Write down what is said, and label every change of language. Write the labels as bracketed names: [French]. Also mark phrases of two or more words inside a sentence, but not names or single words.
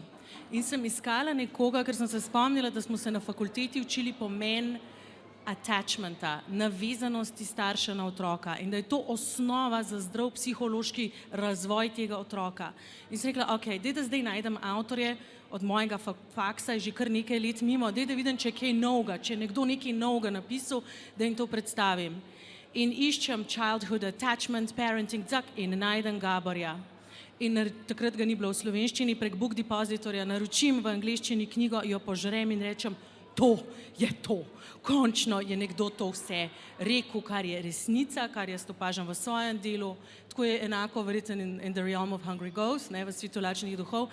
[Slovenian] In sem iskala nekoga, ker sem se spomnila, da smo se na fakulteti učili pomen attachmenta, navezanosti starša na otroka in da je to osnova za zdrav psihološki razvoj tega otroka. In sem rekla, ok, daj da zdaj najdem avtorje, od mojega faksa je že kar nekaj let mimo, daj da vidim, če je kaj novega, če je nekdo nekaj novega napisal, da jim to predstavim. In iščem [English] childhood attachment, parenting, [Slovenian] in najdem Gaborja. In takrat ga ni bilo v slovenščini, prek Book Depositorja naročim v angleščini knjigo, jo požrem in rečem, to je to. Končno je nekdo to vse rekel, kar je resnica, kar jaz opažam v svojem delu. Tako je enako verjetno in The Realm of Hungry Ghosts, v svetu lačnih duhov.